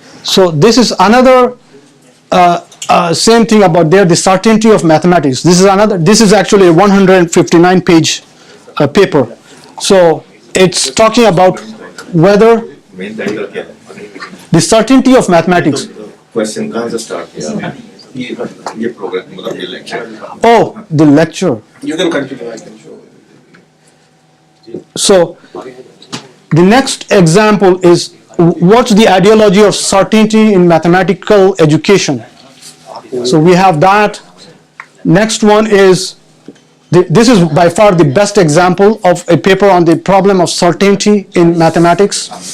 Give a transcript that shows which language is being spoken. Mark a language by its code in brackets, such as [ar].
[en] So this is another same thing about there, the certainty of mathematics. This is actually a 159 page paper. So it's talking about whether the certainty of mathematics. [hi] Question कहाँ से start किया? ये program मतलब ये lecture. [en] Oh, the lecture. You can continue. I can show. So the next example is what's the ideology of certainty in mathematical education. So we have that. Next one is, this is by far the best example of a paper on the problem of certainty in mathematics.